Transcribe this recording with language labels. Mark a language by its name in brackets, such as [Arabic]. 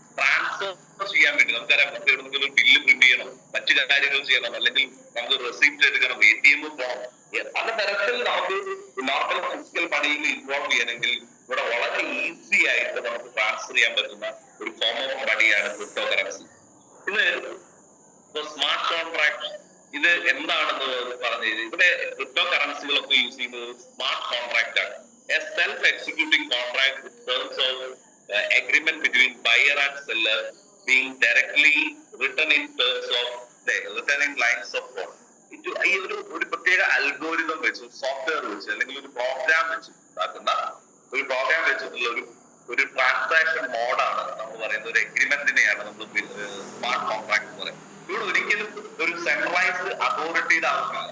[Malayalam] Transfer ചെയ്യാൻ വേണ്ടി നമുക്കറിയാം, നമുക്ക് എവിടെയെങ്കിലും ഒരു ബില്ല് പ്രിന്റ് ചെയ്യണം, മറ്റു കാര്യങ്ങൾ ചെയ്യണം, അല്ലെങ്കിൽ നമുക്ക് റെസിപ്റ്റ് എടുക്കണം, ATM പോകണം, പല തരത്തിൽ നമുക്ക് നോർമൽ ഫിസിക്കൽ മണിയിൽ ഇൻവോൾവ് ചെയ്യണമെങ്കിൽ ഇവിടെ വളരെ ഈസി ആയിട്ട് നമുക്ക് ട്രാൻസ്ഫർ ചെയ്യാൻ പറ്റുന്ന ഒരു ഫോം ഓഫ് മണിയാണ് ക്രിപ്റ്റോ കറൻസി. ഇത് സ്മാർട്ട് കോൺട്രാക്ട്, ഇത് എന്താണെന്ന് പറഞ്ഞു കഴിഞ്ഞാൽ ഇവിടെ ക്രിപ്റ്റോ കറൻസികളൊക്കെ യൂസ് ചെയ്യുന്നത് സ്മാർട്ട് കോൺട്രാക്ട് ആണ്. [English] A self-executing contract with terms of agreement between buyer and seller being directly written in terms of written in lines of code. [Malayalam] ഈ ഒരു പ്രത്യേക അൽഗോരിതം വെച്ച്, സോഫ്റ്റ്വെയർ വെച്ച്, അല്ലെങ്കിൽ ഒരു പ്രോഗ്രാം വെച്ച് ഉണ്ടാക്കുന്ന ഒരു പ്രോഗ്രാം വെച്ചിട്ടുള്ള ഒരു ട്രാൻസാക്ഷൻ മോഡാണ് നമ്മൾ പറയുന്നത്. ഒരു എഗ്രിമെന്റിനെയാണ് നമ്മൾ സ്മാർട്ട് സ്മാർട്ട് കോൺട്രാക്ട് എന്ന് പറയും. ഇവിടെ ഒരിക്കലും ഒരു സെൻട്രലൈസ്ഡ് അതോറിറ്റിയുടെ ആവശ്യമില്ല.